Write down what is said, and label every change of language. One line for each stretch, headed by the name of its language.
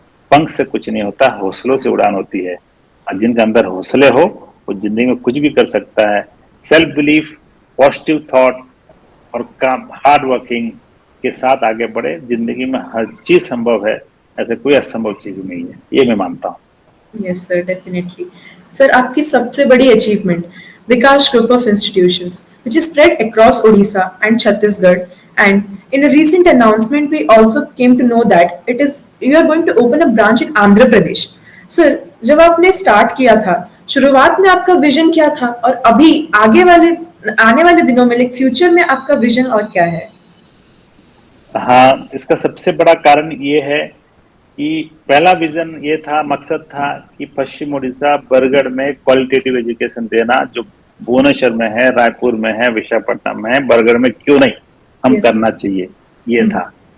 Hindi: पंख से कुछ नहीं होता, हौसलों से उड़ान होती है। और जिनके अंदर हौसले हो वो जिंदगी में कुछ भी कर सकता है। सेल्फ बिलीफ, पॉजिटिव थॉट और काम, हार्ड वर्किंग के साथ आगे बढ़े, जिंदगी में हर चीज संभव है, ऐसे कोई असंभव चीज नहीं है, ये मैं मानता हूँ।
English: Yes sir, definitely.
Hindi: सर आपकी सबसे बड़ी achievement Vikas group of institutions
English: which is spread across Odisha and Chhattisgarh, and in a recent announcement we also came to know that you are going to open a branch in Andhra Pradesh.
Hindi: Sir जब आपने start किया था, शुरुआत में आपका vision क्या था और अभी आने वाले दिनों में, लाइक फ्यूचर में आपका विजन और क्या है? हाँ, इसका सबसे बड़ा कारण ये है कि पहला विजन ये था, मकसद था कि पश्चिम उड़ीसा, बरगढ़ में क्वालिटेटिव एजुकेशन देना, जो भुवनेश्वर में है, रायपुर में है, विशाखापट्टनम में है, बरगढ़ में क्यों नहीं, हम करना चाहिए, ये था।